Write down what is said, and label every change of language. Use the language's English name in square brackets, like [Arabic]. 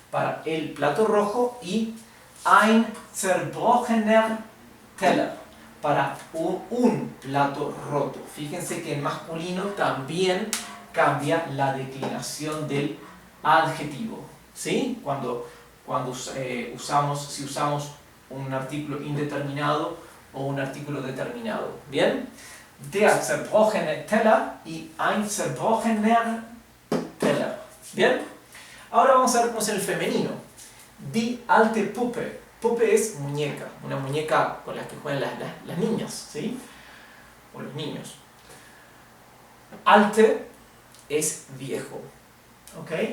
[Spanish] Para el plato rojo, y [German] ein zerbrochener Teller, [Spanish] para un plato roto. Fíjense que en masculino también cambia la declinación del adjetivo, ¿sí? Si usamos un artículo indeterminado o un artículo determinado. ¿Bien? [German] Der zerbrochene Teller y ein zerbrochener Teller. [Spanish] ¿Bien? Ahora vamos a ver cómo es el femenino. [German] Die alte Puppe. [Spanish] Puppe es muñeca, una muñeca con la que juegan las niñas, ¿sí? O los niños. Alte es viejo, ¿ok?